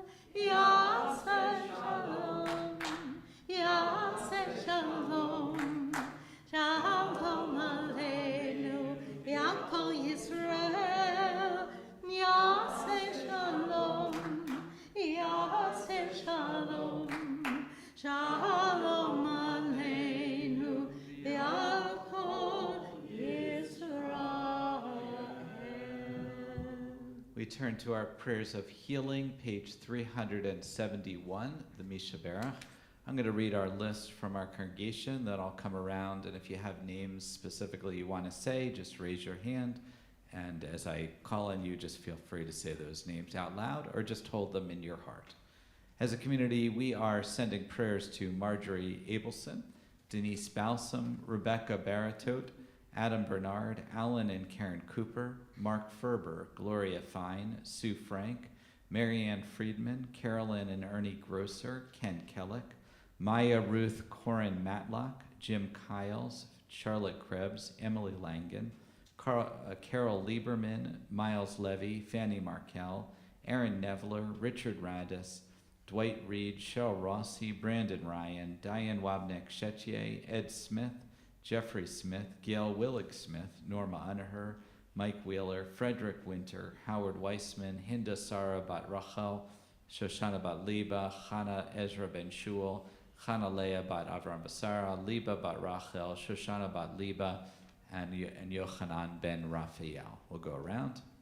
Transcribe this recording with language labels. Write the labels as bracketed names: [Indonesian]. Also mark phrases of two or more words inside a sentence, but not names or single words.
[Hebrew] יעשה שלום, יעשה שלום, שלום עלינו, ועל כל ישראל. יעשה שלום, יעשה שלום, שלום עלינו, ועל כל ישראל. [English] We turn to our prayers of healing, page 371, the Mishaberach. I'm going to read our list from our congregation, then I'll come around, and if you have names specifically you want to say, just raise your hand. And as I call on you, just feel free to say those names out loud or just hold them in your heart. As a community, we are sending prayers to Marjorie Abelson, Denise Balsam, Rebecca Baratot, Adam Bernard, Alan and Karen Cooper, Mark Ferber, Gloria Fine, Sue Frank, Marianne Friedman, Carolyn and Ernie Grosser, Ken Kellick, Maya Ruth Corin Matlock, Jim Kiles, Charlotte Krebs, Emily Langan, Carol Lieberman, Miles Levy, Fanny Markel, Aaron Nevler, Richard Radis, Dwight Reed, Cheryl Rossi, Brandon Ryan, Diane Wabnek-Chetier, Ed Smith, Jeffrey Smith, Gail Willig-Smith, Norma Unaher, Mike Wheeler, Frederick Winter, Howard Weissman, Hinda Sara Bat Rachel, Shoshana Bat Liba, Chana Ezra Ben Shul, Chana Leah Bat Avram Basara, Liba Bat Rachel, Shoshana Bat Liba, and Yochanan Ben Raphael. We'll go around.